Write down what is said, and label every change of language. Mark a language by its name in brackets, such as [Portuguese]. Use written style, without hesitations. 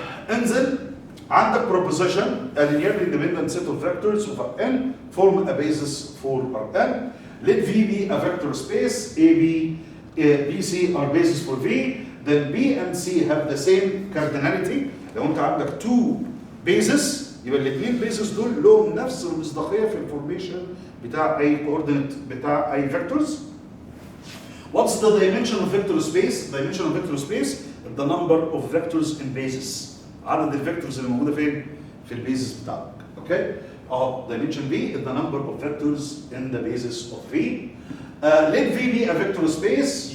[Arabic] انزل عندك [English] proposition a linearly independent set of vectors of Rn form a basis for Rn. Let V be a vector space, A, B, B, C are basis for V. Then B and C have the same cardinality. [Arabic] لو انت عندك [English] two bases [Arabic] يبقى الاثنين bases دول لهم نفس المصداقيه في الفورميشن بتاع اي coordinate بتاع اي vectors. [English] What's the dimension of vector space? Dimension of vector space is the number of vectors in basis. [Arabic] عدد الفيكتورز اللي موجوده فين؟ في البيزس بتاعك. اوكي؟ [English] dimension V is the number of vectors in the basis of V. Let V be a vector space.